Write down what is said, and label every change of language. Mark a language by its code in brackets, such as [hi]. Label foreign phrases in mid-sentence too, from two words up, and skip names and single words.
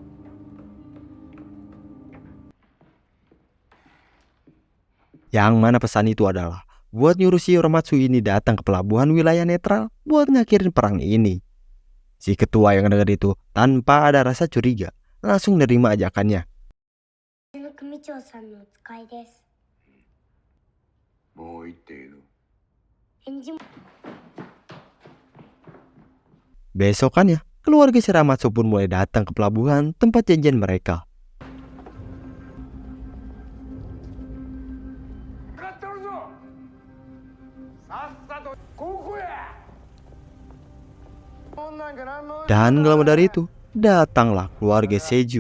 [id] Yang mana pesan itu adalah buat nyuruh Shiramatsu ini datang ke pelabuhan wilayah netral buat ngakhirin perang ini. Si ketua yang denger itu tanpa ada rasa curiga langsung nerima ajakannya. [ja] もう行っていいの？返事も [id] Besokannya, keluarga Shiramatsu pun mulai datang ke pelabuhan tempat janjian mereka. Dan gak lama dari itu, datanglah keluarga Seju.